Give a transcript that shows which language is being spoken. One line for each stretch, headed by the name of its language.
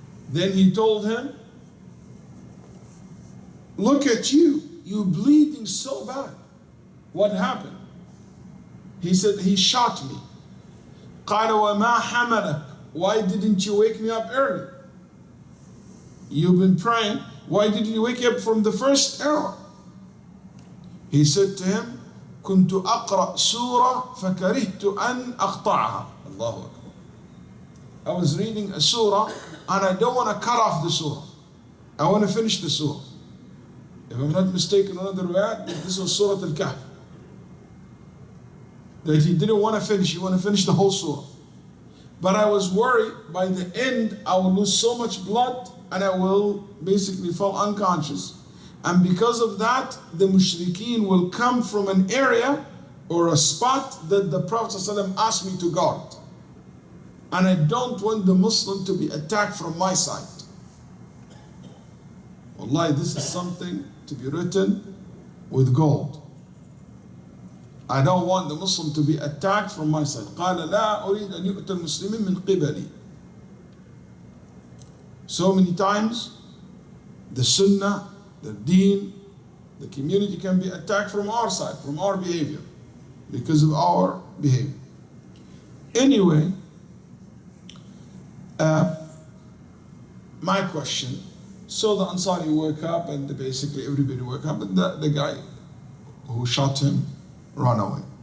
English: Then he told him, look at you, you're bleeding so bad. What happened? He said, he shot me.
Arabic: قال وما حملك?
English: Why didn't you wake me up early? You've been praying. Why didn't you wake up from the first arrow? He said to him,
Arabic: كنت أقرأ سورة فكرهت أن أقطعها. Allahu Akbar.
English: I was reading a surah and I don't want to cut off the surah. I want to finish the surah. If I'm not mistaken, another word, this was Surah Al-Kahf. That he didn't want to finish, he wanted to finish the whole surah. But I was worried by the end I will lose so much blood and I will basically fall unconscious. And because of that, the mushrikeen will come from an area or a spot that the Prophet ﷺ asked me to guard. And I don't want the Muslim to be attacked from my side. Wallahi, this is something to be written with gold. I don't want the Muslim to be attacked from my side.
Arabic: قال لا أريد أن يؤتى المسلمين من قبلي.
English: So many times, the Sunnah, the Deen, the community can be attacked from our side, from our behavior, because of our behavior. Anyway, my question, so the Ansari woke up and basically everybody woke up and the guy who shot him ran away.